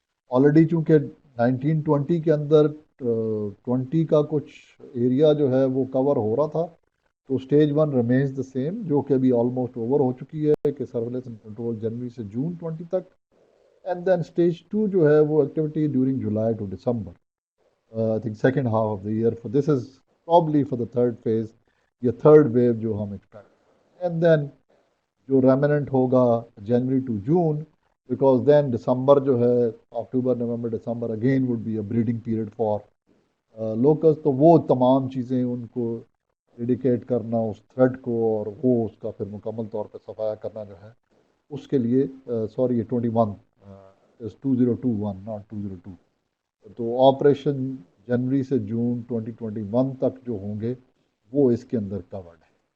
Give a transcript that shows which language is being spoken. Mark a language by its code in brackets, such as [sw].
[ur] Already چونکہ 1920 کے اندر 20 کا کچھ ایریا جو ہے وہ کور ہو رہا تھا, تو اسٹیج 1 [en] remains the same, [ur] جو کہ ابھی آلموسٹ اوور ہو چکی ہے کہ سرویلنس اینڈ کنٹرول جنوری سے جون 20 تک. [en] and then stage 2 [ur] جو ہے وہ [en] Activity during July to December. I think second half of the year. For this is probably for the third phase, یا third wave [ur] جو ہم [en] expect. And then جو remnant ہوگا January to June, because then December جو ہے October, November, December again would be a breeding period for locust. [ur] تو وہ تمام چیزیں ان کو ریڈیکیٹ کرنا اس تھریڈ کو اور وہ اس کا پھر مکمل طور پہ صفایا کرنا جو ہے اس کے لیے سوری [en] 21 is 2021 not 202. [ur] تو آپریشن جنوری سے جون 2021 تک جو ہوں گے وہ اس کے اندر کورڈ ہے.